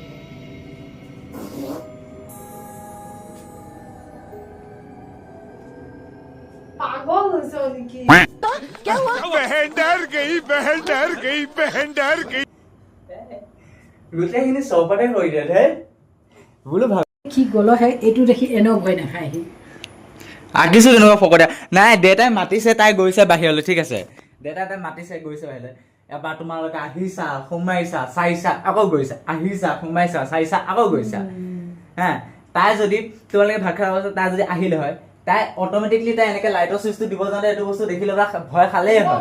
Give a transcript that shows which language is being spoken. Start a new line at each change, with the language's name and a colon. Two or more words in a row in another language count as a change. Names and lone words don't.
Assamese: পাগল হৈছে নেকি
Hindi: बहन डर गई बहन डर गई बहन डर गई
Assamese: গোটেইখিনি চবতে হৈ দিয়ে হে বোলো ভাব কি গ'লহে এইটো দেখি এনেও ভয় নাখায় সি আঁকিছোঁ কেনেকুৱা ফকতীয়া নাই দেউতাই মাতিছে তাই গৈছে বাহিৰলৈ ঠিক আছে দেউতাই মাতিছে গৈছে বাহিৰলৈ এবাৰ তোমালোকে আহিছা সোমাইছা চাইছা আকৌ গৈছা আহিছা সোমাইছা চাইছা আকৌ গৈছা হা তাই যদি তোমালোকে ভাত খাব তাই যদি আহিলে হয় তাই অট'মেটিকলি তাই এনেকৈ লাইটৰ চুইচটো দিব যাওঁতে এইটো বস্তু দেখিলে বা ভয় খালেই হয়